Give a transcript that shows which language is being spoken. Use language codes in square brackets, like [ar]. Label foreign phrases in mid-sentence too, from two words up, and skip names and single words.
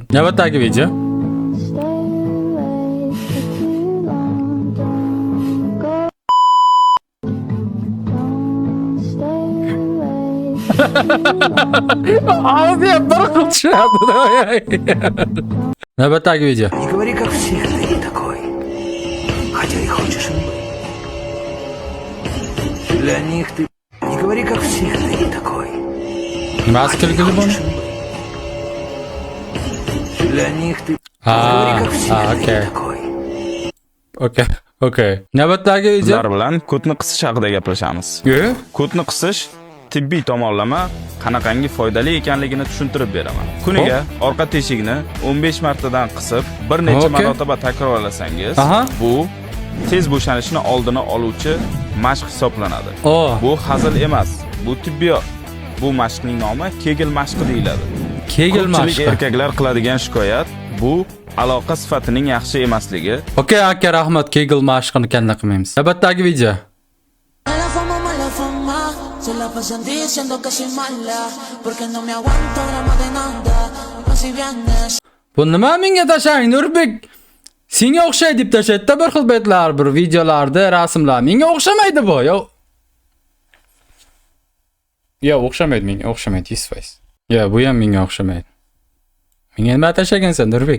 [uz] Navbatdagi video. Ağzıya bir tushadi. Navbatdagi video. [ru] Не говори, как все, ты не такой. Хотя и хочешь. Для них ты... Не говори, как все, ты не такой. [uz] Nimasi kulgili buni? [ru] Для них ты... [uz] Ha, [ru] Не говори, как все, [uz] ha, [ru] ты [uz] okay. [ru] не такой. [uz] Okay. Navbatdagi video. Sizlar bilan ko'tni qisish haqida gaplashamiz. Ko'tni qisish tibbiy tomonlama qanaqangi foydali ekanligini tushuntirib beraman. Kuniga orqa teshikni 15 martadan qisib, bir necha marotaba takrorlasangiz, bu tez bo'shanishni oldini oluvchi mashq hisoblanadi. Bu hazil emas, bu tibbiyot. Bu mashqning nomi Kegel mashqi deyiladi. Kegel mashqi. Erkaklar qiladigan shikoyat bu aloqa sifatining yaxshi emasligi. Okay, aka rahmat, Kegel mashqini kanda qilmaymiz. Navbatdagi video. [es] Mala fama, se la pasan diciendo que soy mala, porque no me aguanto gramo de nada, más si vienes. [uz] Bu nima menga tashang, Nurbek? Senga o'xshaydi deb tashlaydi bir xil betlar, bir videolarda, rasmlar. Menga o'xshamaydi bu. Yo, o'xshamaydi menga, o'xshamaydi 100%. Yo, bu ham menga o'xshamaydi. Menga nima tashagansan, Nurbek?